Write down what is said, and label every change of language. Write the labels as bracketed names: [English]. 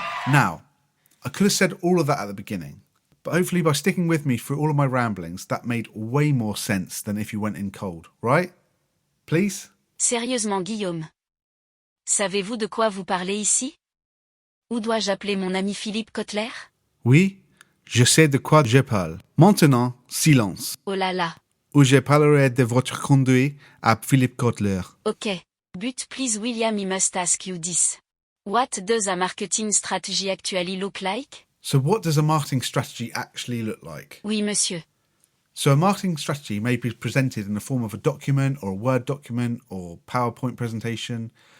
[English] Now, I could have said all of that at the beginning, but hopefully by sticking with me through all of my ramblings, that made way more sense than if you went in cold, right? Please? [French] Sérieusement, Guillaume. Savez-vous de quoi vous parlez ici? Où dois-je appeler mon ami Philippe Kotler? Oui, je sais de quoi je parle. Maintenant, silence. Oh là là. Ou je parlerai de votre conduit à Philippe Kotler. [English] Okay. But please William, I must ask you this. What does a marketing strategy actually look like? So what does a marketing strategy actually look like? [French] Oui, monsieur. [English] So a marketing strategy may be presented in the form of a document or a Word document or PowerPoint presentation.